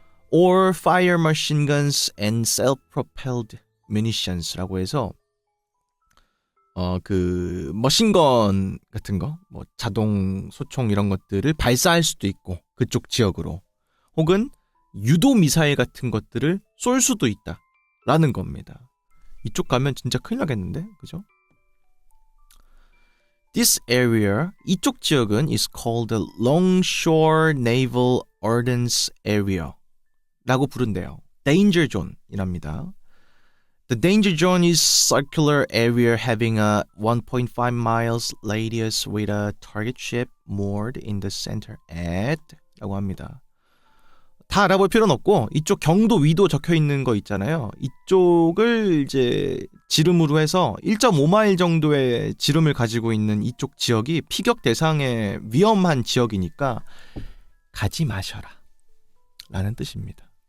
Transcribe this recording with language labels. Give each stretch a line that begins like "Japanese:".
English: Or fire machine guns and self-propelled munitions
Korean: 라고 해서 그 머신건 같은 거, 뭐 자동 소총 이런 것들을 발사할 수도 있고 그쪽 지역으로 혹은 유도 미사일 같은 것들을 쏠 수도 있다라는 겁니다. 이쪽 가면 진짜 큰일 나겠는데, 그죠?
English: This area,
Korean: 이쪽 지역은
English: is called the Longshore Naval Ordnance Area
Korean: 라고 부른대요.
English: Danger Zone이랍니다. The danger zone is circular area having a 1.5 miles radius with a target ship moored in the center at
Korean: 라고 합니다. 다 알아볼 필요는 없고 이쪽 경도 위도 적혀 있는 거 있잖아요. 이쪽을 이제 지름으로 해서 1.5마일 정도의 지름을 가지고 있는 이쪽 지역이 피격 대상의 위험한 지역이니까 가지 마셔라 라는 뜻입니다.